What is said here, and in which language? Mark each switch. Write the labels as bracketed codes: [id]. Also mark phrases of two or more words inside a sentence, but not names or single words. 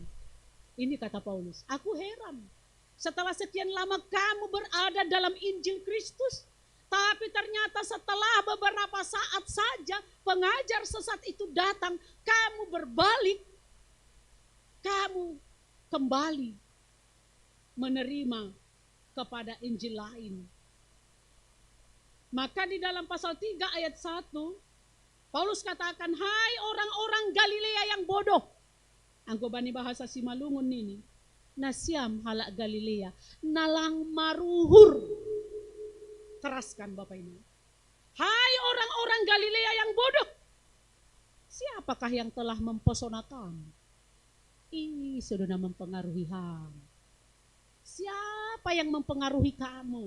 [id] Ini kata Paulus, aku heran. Setelah sekian lama kamu berada dalam Injil Kristus, tapi ternyata setelah beberapa saat saja pengajar sesat itu datang, kamu berbalik, kamu kembali menerima kepada Injil lain. Maka di dalam pasal 3 ayat 1, Paulus katakan, hai orang-orang Galilea yang bodoh. [bts] Angko bani bahasa Simalungun ini. Nasiam halak Galilea. Nalang maruhur. [id] Keraskan Bapak ini. Hai orang-orang Galilea yang bodoh. Siapakah yang telah mempesona kamu? Ini sudah mempengaruhi kamu. Siapa yang mempengaruhi kamu?